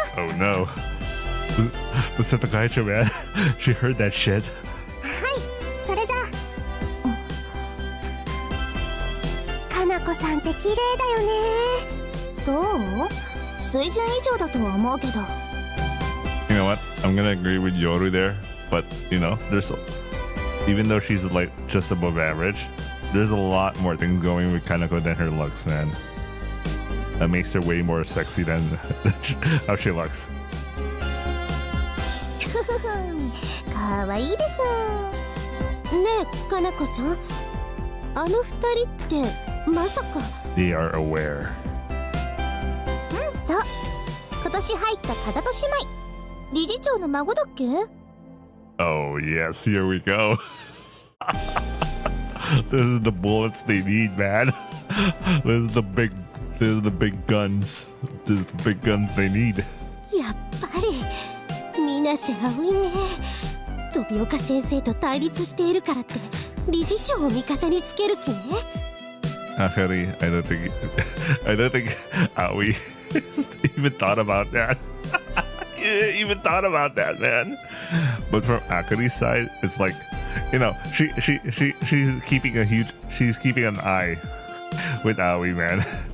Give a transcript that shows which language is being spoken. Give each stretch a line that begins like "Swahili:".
English: Oh no. The Setagaicho man. She heard that shit.
Japanese: はい、それじゃあ。かなこさんって綺麗だよね。そう？水準以上だとは思うけど。
English: You know what? I'm gonna agree with Yoru there, but you know, even though she's like just above average, there's a lot more things going with Kanako than her looks, man. That makes her way more sexy than how she looks.
Japanese: かわいいでしょ。ねえ、かなこさん。あの二人ってまさか。
English: They are aware.
Japanese: そう。今年入った風戸姉妹。理事長の孫だっけ？
English: Oh yes, here we go. This is the bullets they need, man. This is the big guns. This is the big guns they need.
Japanese: やっぱり水瀬葵ね。飛岡先生と対立しているからって理事長を味方につける気ね。
English: Akari, I don't think Aoi even thought about that. Even thought about that, man. But from Akari's side, it's like, you know, she's keeping an eye with Aoi, man.